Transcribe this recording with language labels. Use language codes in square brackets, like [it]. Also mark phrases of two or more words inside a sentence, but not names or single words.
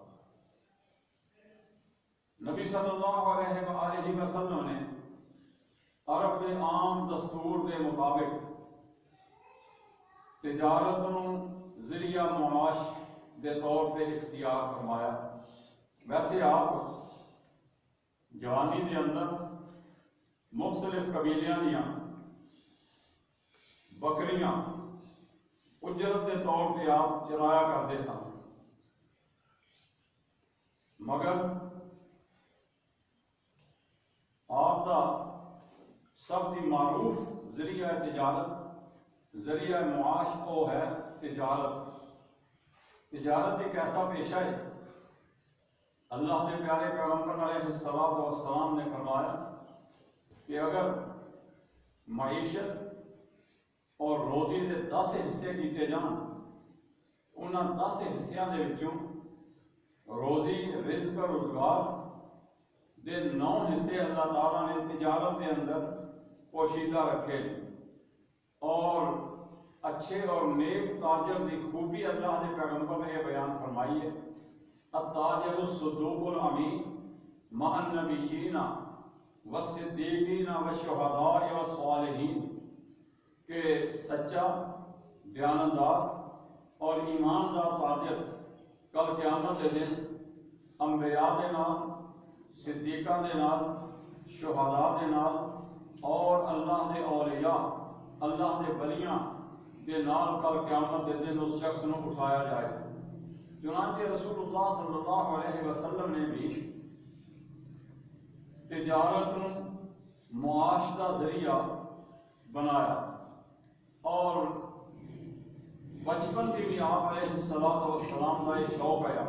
[pa] نبی [ar] صلی اللہ علیہ وآلہ وسلم [pa] نے عرب دے عام دستور دے مطابق تجارت نو ذریعہ معاش دے طور پہ اختیار فرمایا۔ ویسے آپ جوانی دے اندر مختلف قبیلیاں دیاں بکریاں اجرت کے طور پہ آپ چرایا کرتے سن، مگر آپ کا سب کی معروف ذریعہ تجارت، ذریعہ معاش وہ ہے تجارت۔ [ur] تجارت ایک ایسا پیشہ ہے، اللہ کے پیارے پیغمبر [ar] علیہ الصلوۃ والسلام [ur] نے فرمایا کہ اگر معیشت اور روزی [pa] دے 10 حصے کیتے جان، انہاں 10 حصیاں دے وچوں روزی رزق روزگار دے 9 حصے اللہ تعالیٰ نے تجارت کے اندر پوشیدہ رکھے، اور [ur] اچھے اور نیک تاجر دی خوبی اللہ کے پیغمبر نے یہ بیان فرمائی ہے [ar] التاجر الصدوق الامین مع النبیین والصدیقین والشہداء والصالحین، [pa] کہ سچا، دیانتدار اور ایماندار تاجر کل قیامت کے دن انبیاء دے نال، صدیقاں دے نال، شہداء دے نال اور اللہ دے اولیاء، اللہ دے ولیاں دے نال کل قیامت دے دن اس شخص نو اٹھایا جائے۔ [ur] چنانچہ رسول اللہ [ar] صلی اللہ علیہ وسلم [ur] نے بھی تجارت نو معاش کا ذریعہ بنایا، اور بچپن کی بھی آپ [ar] علیہ الصلوۃ والسلام [ur] کا یہ شوق ہے۔